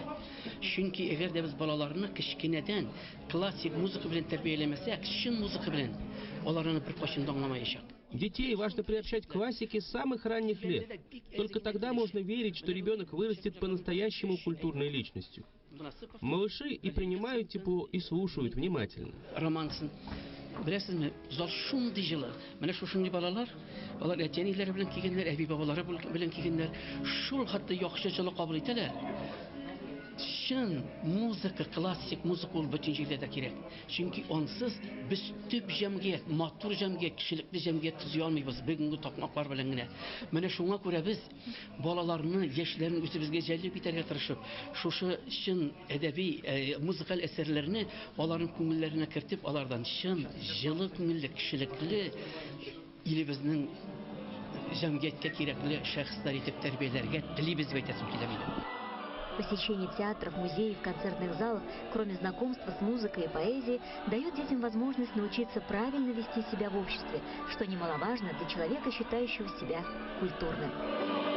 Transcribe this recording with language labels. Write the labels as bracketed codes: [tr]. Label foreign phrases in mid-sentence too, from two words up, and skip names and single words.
[tt] Чөнки әгәр дә без балаларны кичкенәдән классик музыка белән тәрбияләмәсәк, чын музыка белән, алар аны беркайчан да аңламаячак. [ru] Детей важно приобщать к классике с самых ранних лет. Только тогда можно верить, что ребенок вырастет по-настоящему культурной личностью. Малыши и принимают тепло, и слушают внимательно. [tt] Романсын. Беләсезме, зал шундый җылы. Менә шушындый балалар, алар әтәниләре белән килгәннәр, әби бабалары белән килгәннәр, шул хәтта яхшы җылы кабул итәләр. Чын музыка, классик музыка ул бөтен җирдә кирәк. Чөнки ансыз без төп җәмгыять, матур җәмгыять, кешелекле җәмгыять төзи алмыйбыз бүгенге такмаклар белән генә. Менә шуңа күрә без балаларны, яшьләрне үзебезгә җәлеп итәргә тырышып, шушы чын әдәби, музыкаль әсәрләрне аларның күңелләренә кертеп, алардан чын, җылы күңелле, кешелекле илебезнең җәмгыятькә кирәкле шәхесләр итеп тәрбияләргә телибез әйтәсем килә минем. [ru] Посещение театров, музеев, концертных залов, кроме знакомства с музыкой и поэзией, дает детям возможность научиться правильно вести себя в обществе, что немаловажно для человека, считающего себя культурным.